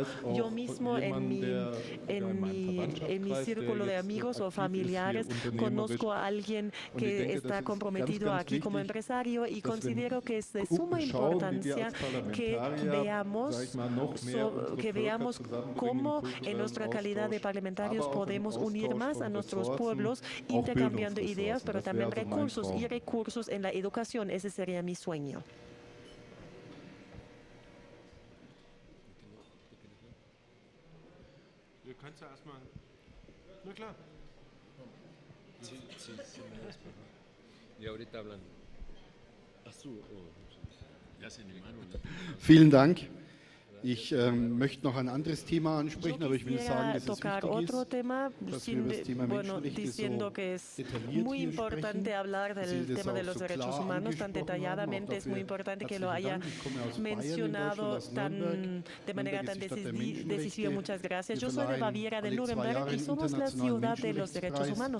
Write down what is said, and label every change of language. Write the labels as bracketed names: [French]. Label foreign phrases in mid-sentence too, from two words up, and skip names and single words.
[Spanish] Yo mismo en mi círculo de amigos o familiares conozco a alguien que está comprometido aquí como empresario y considero que es de suma importancia que veamos cómo en nuestra calidad de parlamentarios podemos unir más a nuestros pueblos intercambiando ideas, pero también recursos en la educación. Ese sería mi sueño. Y ahorita hablan. [German] Vielen Dank. Ich möchte noch ein anderes Thema ansprechen, aber ich will sagen, dass es wichtig ist, dass wir über das Thema Menschenrechte [Spanish] diciendo que es muy importante hablar del tema de los derechos humanos tan detalladamente. Es muy importante que lo haya mencionado de manera tan decisiva. Muchas gracias. Yo soy de Baviera, de Nuremberg, y somos la ciudad de los derechos humanos.